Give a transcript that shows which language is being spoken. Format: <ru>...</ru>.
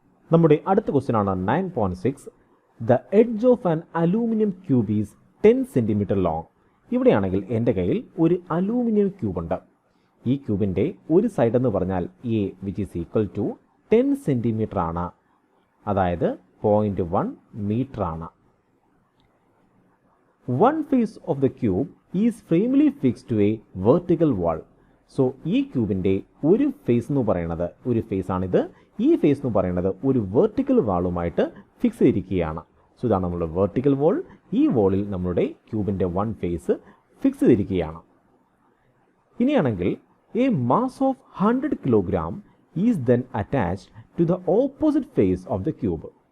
<ml>നമ്മുടെ അടുത്ത ക്വസ്റ്റ്യൻ ആണ്</ml> <en>9.6. The edge of an aluminium cube is 10 centimetre long.</en> <ml>ഇവിടെയാണെങ്കിൽ എൻ്റെ കയ്യിൽ ഒരു അലൂമിനിയം ക്യൂബ് ഉണ്ട്. ഈ ക്യൂബിൻ്റെ ഒരു സൈഡ് എന്ന് പറഞ്ഞാൽ A</ml> <en>which is equal to</en> <ml>10 centimetre ആണ്, അതായത് 0.1 മീറ്റർ ആണ്.</ml> <en>One face of the cube is firmly fixed to a vertical wall.</en> <ml>So ഈ ക്യൂബിൻ്റെ ഒരു ഫേസ് എന്ന് പറയുന്നത്, ഒരു ഫേസ് ആണിത്, ഈ ഫേസ് എന്ന് പറയുന്നത് ഒരു വെർട്ടിക്കൽ വാളുമായിട്ട് ഫിക്സ് ചെയ്തിരിക്കുകയാണ്. സോ ഇതാണ് നമ്മുടെ വെർട്ടിക്കൽ വോൾ. ഈ വോളിൽ നമ്മുടെ ക്യൂബിൻ്റെ വൺ ഫേസ് ഫിക്സ് ചെയ്തിരിക്കുകയാണ്.</ml> <en>ഇനിയാണെങ്കിൽ a mass of 100 kilogram is then attached to the opposite face of the cube.</en>